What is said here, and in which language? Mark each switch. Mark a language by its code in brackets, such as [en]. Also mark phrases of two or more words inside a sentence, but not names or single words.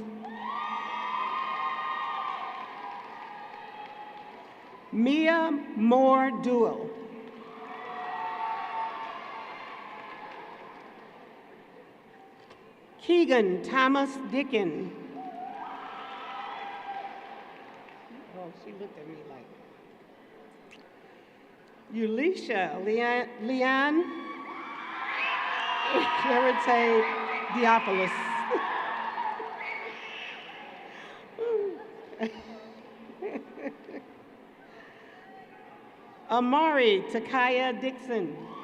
[en] Mia Moore Duell. Keegan Thomas Dickin. Oh, she looked at me like. Ulisha Leanne Clarite Diopoulos. Amari Takaya Dixon.